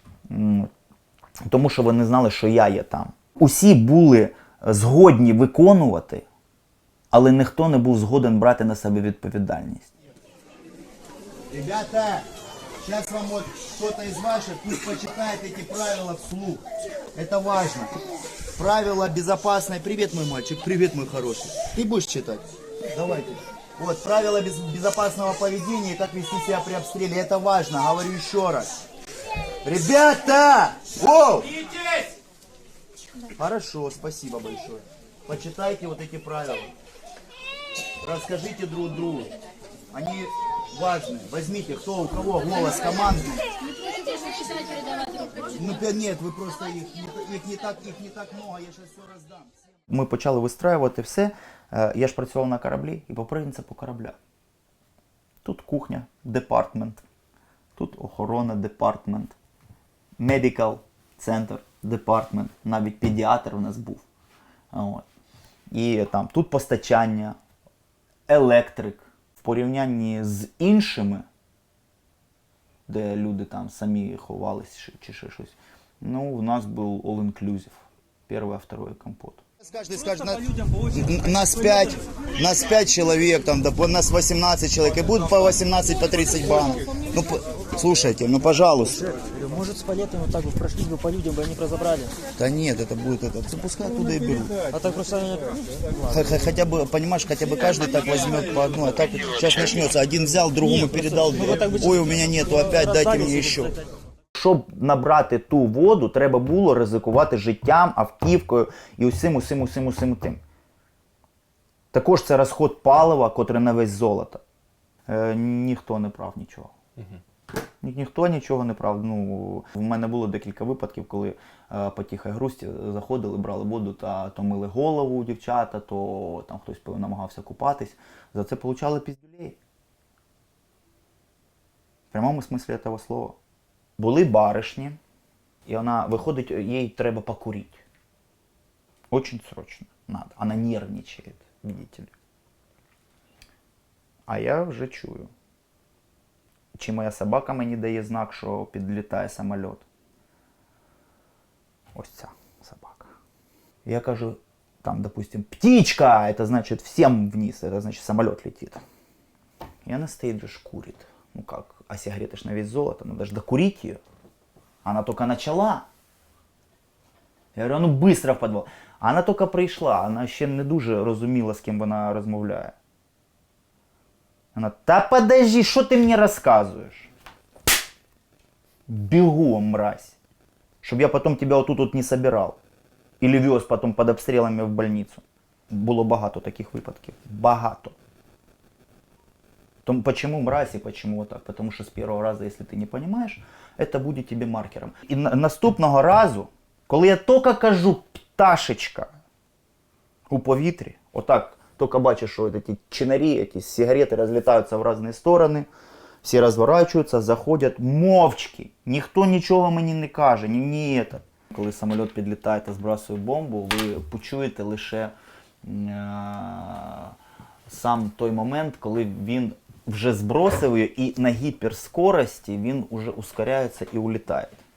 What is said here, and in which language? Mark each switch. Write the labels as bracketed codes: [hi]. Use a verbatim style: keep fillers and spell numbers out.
[uk] М, Тому що вони знали, що я є там. Усі були згодні виконувати, але ніхто не був згоден брати на себе відповідальність. [ru] Ребята, сейчас вам вот кто-то из ваших пусть почитает эти правила вслух. Это важно. Правила безопасной... Привет, мой мальчик. Привет, мой хороший. Ты будешь читать? Давайте. Вот, правила без- безопасного поведения и как вести себя при обстреле. Это важно. Говорю еще раз. Ребята! Воу! Хорошо, спасибо большое. Почитайте вот эти правила. Расскажите друг другу. Они важны. Возьмите, кто у кого голос команды. Ну, пя- нет, вы просто их, не- их, не так, их не так много, я сейчас все раздам. [uk] Ми почали вистраювати все. Е, Я ж працював на кораблі і по принципу корабля. Тут кухня, департмент, тут охорона, департмент, медикал центр, департмент, навіть педіатр у нас був. А, От. І там тут постачання, електрик. В порівнянні з іншими, де люди там самі ховались чи- чи ще щось, ну, в нас був all-inclusive. Перший, другий компот. [ru] Каждый скажет, на- н- нас пять, нас пять человек, там, да, по- нас восемнадцать человек, и будут по восемнадцать, по тридцать банок. Ну, п- слушайте, ну, пожалуйста. Может, с палетами вот так бы прошлись бы по людям, бы они бы разобрали. Да нет, это будет этот, запускай оттуда и берут. А так просто они... ну, Х- х- Хотя бы, понимаешь, хотя бы каждый так возьмет по одной, а так сейчас начнется, один взял, другому передал, ой, у меня нету, опять дайте мне еще. [uk] Щоб набрати ту воду, треба було ризикувати життям, автівкою і усім, усім, усім, усім тим. Також це розход палива, котрий на весь золото. Е, ніхто не прав нічого. Ні- Ніхто нічого не прав. Ну, в мене було декілька випадків, коли е, по тихій грусті заходили, брали воду та то мили голову дівчата, то там хтось намагався купатись. За це получали піздюлей. В прямому смислі цього слова. Були баришні, і вона виходить, їй треба покурити. [ru] Очень срочно надо. Она нервничает, видите ли. [uk] А я вже чую. Чи моя собака мені дає знак, що підлітає самоліт? Ось ця собака. Я кажу, там, допустим, птичка, це значить всім вниз, це значить самоліт летить. [ru] И она стоит же курит. Ну как, а сигарета ж на весь золото, надо же докурить ее. Она только начала. Я говорю, а ну быстро в подвал. А Она только [uk] прийшла, вона ще не дуже розуміла, з ким вона розмовляє. Вона, [ru] та подожди, [uk] що ти мені розказуєш? Бігом, мразь. Щоб я потім тебе отут от не собирав. Или вез потім під обстрілами в больницю. Було багато таких випадків. Багато. [ru] Том- Почему мразь и почему так? Потому что с первого раза, если ты не понимаешь, это будет тебе маркером. [uk] И на- наступного разу, коли я тільки кажу пташечка у повітрі, отак, тільки бачиш, що ці чинарі, якісь сигарети розлітаються в різні сторони, всі розворачуються, заходять мовчки. Ніхто нічого мені не каже, ні, ні. Це. Коли самоліт підлітає та збрасує бомбу, ви почуєте лише м, е, сам той момент, коли він вже збросив її, і на гіперскорості він уже ускоряється і улітає.